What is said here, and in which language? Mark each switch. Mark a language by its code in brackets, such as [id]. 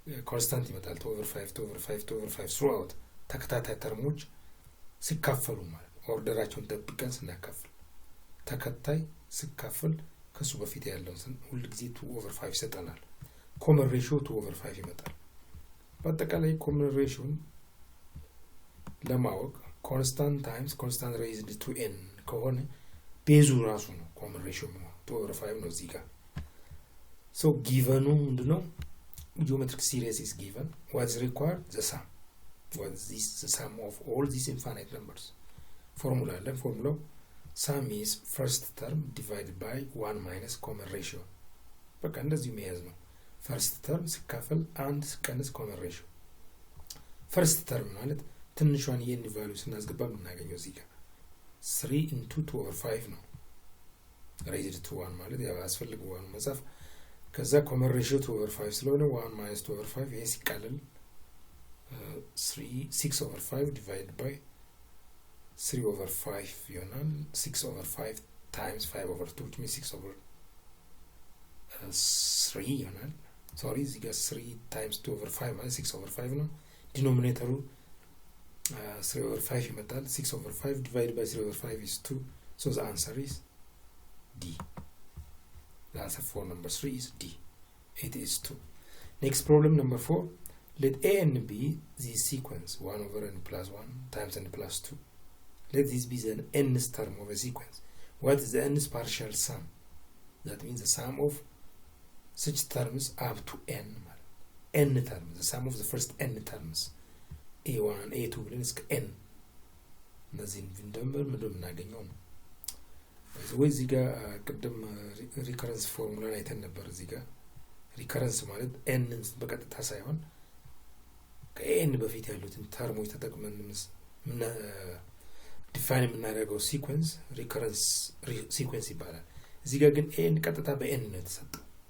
[am] ኮንስታንት ይመጣል። 2/5 throughout ተከታታይ ተርሞች ሲካፈሉ ማለት ኦርደራቸውን ጠብቀን ስናካፍል ተከታይ ሲካፈል ከሱ በፊት ያለው ሁሉ ጊዜ 2/5 ይሰጠናል። ኮመን ሬሽዮ 2/5 ይመጣል። በአጠቃላይ ኮመን ሬሽዮን ለማወቅ ኮንስታንት ታይምስ ኮንስታንት ሬይዝድ ቱ n ከሆነ ቤዙ ራሱ ነው ኮመን ሬሽዮ ነው 2/5 ነው እዚህ ጋር። so given ምንድነው? [en] geometric series is given. What is required? The sum. What is this? The sum of all these infinite numbers. Formula sum is first term divided by 1 minus common ratio. [am] በቃ እንደዚህ መያዝ ነው። first term ሲካፈል 1 ሲቀነስ common ratio. first term ማለት ትንሿን የn ቫልዩ ስናስገባ የምናገኘው እዚህ ጋር 3 into 2/5 ነው። raised to 1 ማለት ያው አስፈልገው 1 መጻፍ። ከዛ common ratio 2/5 ስለሆነ 1 minus 2/5 ይሄ ሲቃለል [en] 6/5 divided by 3/5 ይሆናል። 6/5 times 5/2 which means 6/3 ይሆናል። sorry እዚህ ጋር 3 times 2/5 ማለት 6/5 ነው። [am] ዲኖሚኔተሩ 3/5 ይመጣል። [en] 6/5 divided by 3/5 is 2. So the answer is D. The answer for number 3 is D. It is 2. Next problem number 4. Let A and B the sequence 1/n plus 1 times n plus 2. Let this be the nth term of a sequence. What is the nth partial sum? That means the sum of such terms up to n. N terms, the sum of the first n terms. [am] A1, A2 ብለን እስከ n እነዚህን እንደምር ምንድነው የምናገኘው ነው። እዚህ ጋር ቅድም ሪከረንስ ፎርሙላን አይተን ነበር። እዚህ ጋር ሪከረንስ ማለት n በቀጥታ ሳይሆን ከn በፊት ያሉትን ተርሞች ተጠቅመን ምን ዲፋይን የምናደርገው ሲኩዌንስ ሪከረንስ ሲኩዌንስ ይባላል። እዚህ ጋር ግን n ቀጥታ በn ነው የተሰጠው።